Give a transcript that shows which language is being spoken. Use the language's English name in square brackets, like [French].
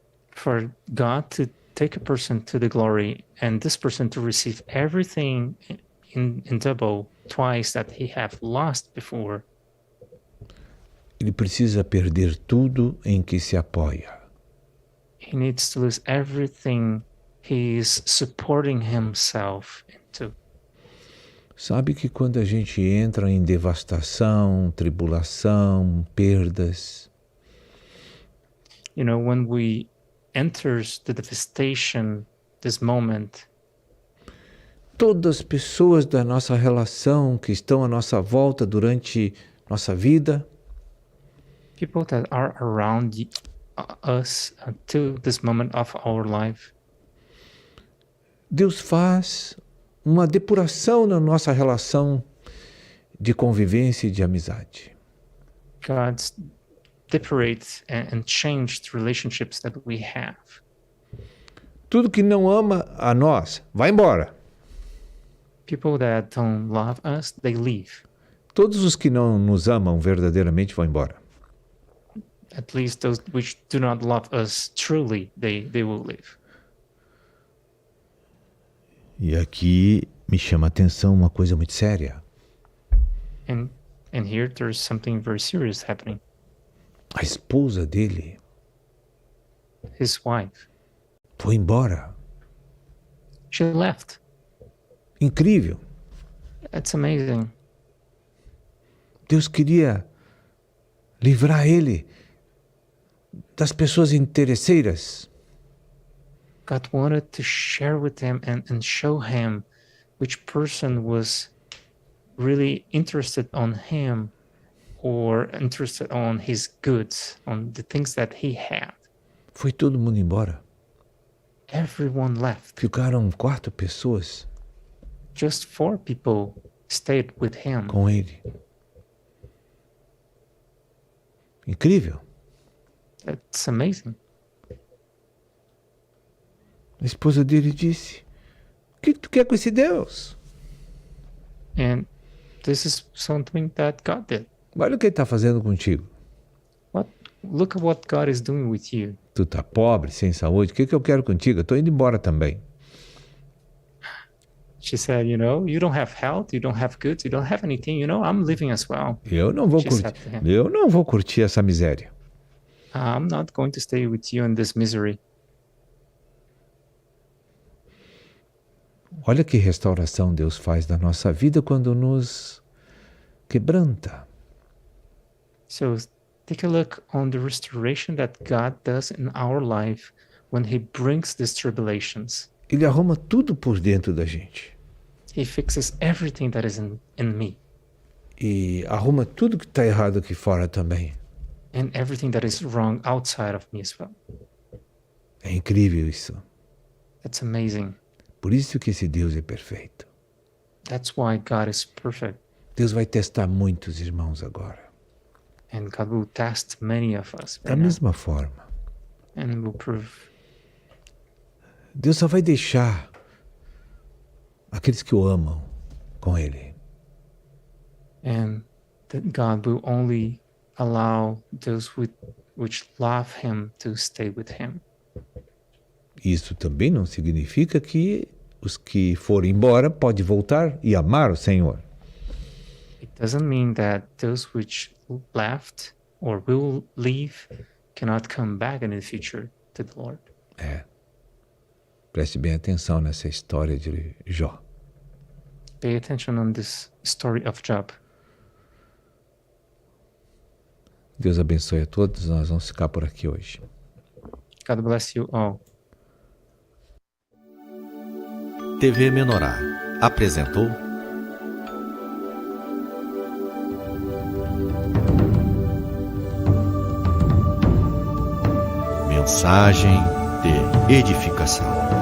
[English] for God to take a person to the glory and this person to receive everything in double, twice that he have lost before, [Portuguese] ele precisa perder tudo em que se apoia. [English] he needs to lose everything he is supporting himself into. [Portuguese] Sabe que quando a gente entra em devastação, tribulação, perdas, [English] You know, when we enters the devastation, this moment, [Portuguese] todas as pessoas da nossa relação que estão à nossa volta durante nossa vida, [English] people that are around us until this moment of our life, [Portuguese] Deus faz uma depuração na nossa relação de convivência e de amizade. [English] God separates and change the relationships that we have. [Portuguese] Tudo que não ama a nós, vai embora. [English] People that don't love us, they leave. [Portuguese] Todos os que não nos amam verdadeiramente vão embora. [English] At least those which do not love us truly, they will leave. [Portuguese] E aqui me chama a atenção uma coisa muito séria. [English] And here there's something very serious happening. [Portuguese] A esposa dele [English] His wife, [Portuguese] foi embora. [English] she left. [Portuguese] Incrível. [English] That's amazing. [Portuguese] Deus queria livrar ele das pessoas interesseiras. [English] God wanted to share with him and show him which person was really interested on him or interested on his goods, on the things that he had. [Portuguese] Foi todo mundo embora. [English] Everyone left. [Portuguese] Ficaram 4 pessoas [English] Just 4 people stayed with him. [Portuguese] com ele. Incrível. [English] That's amazing. [Portuguese] A esposa dele disse: "O que tu quer com esse Deus? [English] And this is something that God did. [Portuguese] Olha o que ele está fazendo contigo. [English] Look at what God is doing with you. [Portuguese] Tu está pobre, sem saúde, o que eu quero contigo? Eu estou indo embora também." [English] She said, you know, you don't have health, you don't have goods, you don't have anything, you know, I'm living as well. [Portuguese] Eu não vou [English] She [Portuguese] curtir, [English] said to him, [Portuguese] eu não vou curtir essa miséria. [English] I'm not going to stay with you in this misery. [Portuguese] Olha que restauração Deus faz da nossa vida quando nos quebranta. [English] So take a look on the restoration that God does in our life when he brings these tribulations. [Portuguese] Ele arruma tudo por dentro da gente. [English] He fixes everything that is in me [Portuguese] E arruma tudo que está errado aqui fora também. [English] and everything that is wrong outside of me as well. [Portuguese] É incrível isso. [English] That's amazing. [Portuguese] Por isso que esse Deus é perfeito. [English] That's why God is perfect. [Portuguese] Deus vai testar muitos irmãos agora. [English] And God will test many of us [Portuguese] Da [English] right now, [Portuguese] mesma forma. [English] and will prove. [Portuguese] Deus só vai deixar aqueles que o amam com Ele. [English] And that God will only allow those which love him to stay with him. [Portuguese] Isso também não significa que os que forem embora podem voltar e amar o Senhor. [English] It doesn't mean that those which left or will leave cannot come back in the future to the Lord. [Portuguese] Preste bem atenção nessa história de Jó. [English] Pay attention on this story of Job. [Portuguese] Deus abençoe a todos. Nós vamos ficar por aqui hoje. [English] God bless you all. [Portuguese] TV Menorah apresentou Mensagem de Edificação.